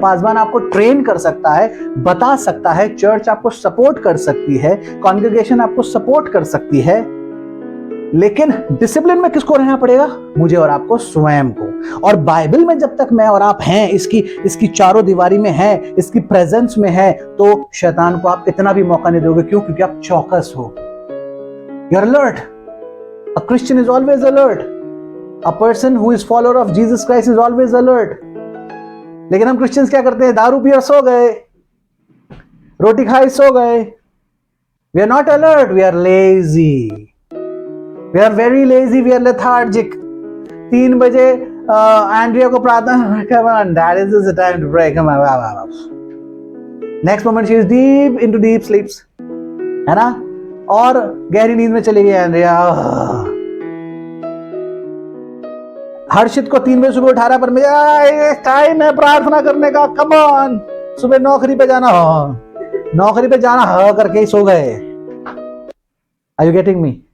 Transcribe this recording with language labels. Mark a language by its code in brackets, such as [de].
[hi] पासबान आपको ट्रेन कर सकता है, बता सकता है, चर्च आपको सपोर्ट कर सकती है, कॉन्ग्रेगेशन आपको सपोर्ट कर सकती है, लेकिन डिसिप्लिन में किसको रहना पड़ेगा? मुझे और आपको, स्वयं को। और बाइबल में जब तक मैं और आप हैं, इसकी चारों दीवारी में है, इसकी प्रेजेंस में है, तो शैतान को आप इतना भी मौका नहीं दोगे। क्यों? क्योंकि आप चौकस हो। [en] You are alert. A Christian is always alert. A person who is follower of Jesus Christ is always alert. [hi] लेकिन हम क्रिश्चियंस क्या करते हैं? दारू पिया सो गए, रोटी खाई सो गए। [en] We are not alert, we are lazy. We are very lazy, we are lethargic. [hi] 3 बजे एंड्रिया को प्रार्थना, [en] come on, that is the time to pray, come on. Next moment she is deep into deep sleeps, [hi] है ना? और गहरी नींद में चली गई एंड्रिया। हर्षित को 3 बजे सुबह उठा रहा, पर मुझे टाइम है प्रार्थना करने का, [en] Come on. [hi] सुबह नौकरी पे जाना हो, नौकरी पे जाना हो करके ही सो गए। [en] Are you getting me?